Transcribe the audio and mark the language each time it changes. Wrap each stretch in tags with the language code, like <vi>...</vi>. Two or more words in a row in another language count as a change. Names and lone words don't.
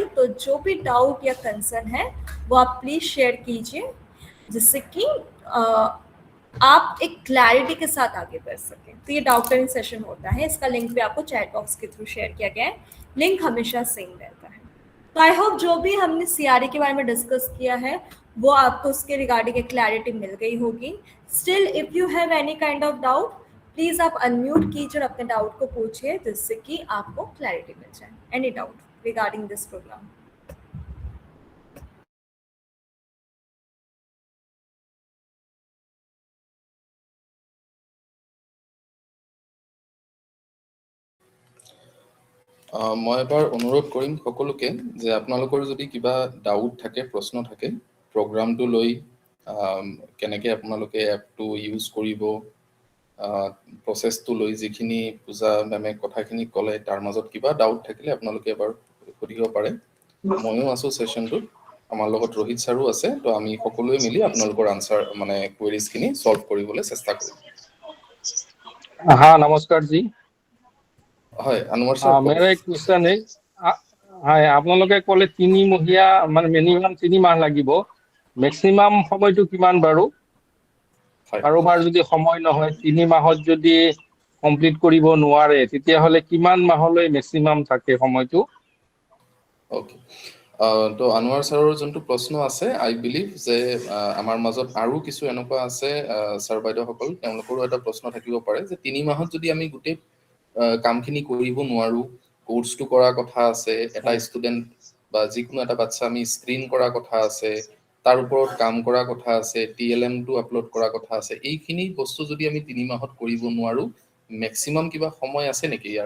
<hi>तो जो भी डाउट या कंसर्न है वो आप प्लीज़ शेयर कीजिए, जिससे कि आप एक क्लैरिटी के साथ आगे बढ़ सकें. तो ये</hi> <en>doubt clearing session</en> <hi>होता है. इसका लिंक भी आपको</hi> <en>chat box</en> <hi>के थ्रू शेयर किया गया है. लिंक हमेशा सेम रहता है. तो</hi> <en>I hope</en> <hi>जो भी हमने CRE के बारे में डिस्कस किया है वो आपको उसके रिगार्डिंग एक क्लैरिटी मिल गई होगी.</hi> <en>Still if you have any kind of doubt,</en> <hi>प्लीज़ आप अनम्यूट कीजिए और अपने डाउट को पूछिए, जिससे कि आपको क्लैरिटी मिल जाए.</hi> <en>Any doubt regarding this program?</en> <as>মই এবাৰ অনুৰোধ কৰিম সকলোকে যে আপোনালোকৰ যদি কিবা ডাউট থাকে, প্ৰশ্ন থাকে, প্ৰগ্ৰামটো লৈ কেনেকৈ আপোনালোকে এপটো ইউজ কৰিব, প্ৰচেছটো লৈ যিখিনি পূজা মেমে কথাখিনি ক'লে, তাৰ মাজত কিবা ডাউট থাকিলে আপোনালোকে এবাৰ সুধিব পাৰে. ময়ো আছোঁ ছেশ্যনটোত, আমাৰ লগত ৰোহিত ছাৰো আছে. তো আমি সকলোৱে মিলি আপোনালোকৰ আনচাৰ মানে কুৱেৰিজখিনি সলভ কৰিবলৈ চেষ্টা কৰিম.</as> <hi>हाँ नमस्कार जी.</hi> <as>হয় আনোৱাৰ ছাৰ,</as> <hi>मेरा एक क्वेश्चन है.</hi> <as>हाँ আপোনালোকে ক'লে 3 মহীয়া মানে মিনিমাম 3 মাহ লাগিব, মেক্সিমাম সময়টো কিমান বাৰু? হয় কাৰোবাৰ যদি সময় নহয় 3 মাহত যদি কমপ্লিট কৰিব নোৱাৰে, তেতিয়াহ'লে কিমান মাহলৈ মেক্সিমাম থাকে সময়টো? ওকে, তো আনোৱাৰ ছাৰৰ যোনটো প্ৰশ্ন আছে,</as> <en>I believe</en> <as>যে আমাৰ মাজত আৰু কিছু এনেকুৱা আছে ছাৰ বাইদেউসকল, তেওঁলোকৰো এটা প্ৰশ্ন থাকিব পাৰে যে 3 মাহত যদি আমি গোটেই কামখিনি কৰিব নোৱাৰোঁ, কোৰ্চটো কৰাৰ কথা আছে, এটা ষ্টুডেণ্ট বা যিকোনো এটা বাচ্চা আমি স্ক্ৰীন কৰাৰ কথা আছে, তাৰ ওপৰত কাম কৰাৰ কথা আছে, TLM-টো আপলোড কৰাৰ কথা আছে, এইখিনি বস্তু যদি আমি 3 মাহত কৰিব নোৱাৰোঁ, মেক্সিমাম কিবা সময় আছে নেকি ইয়াৰ?</as>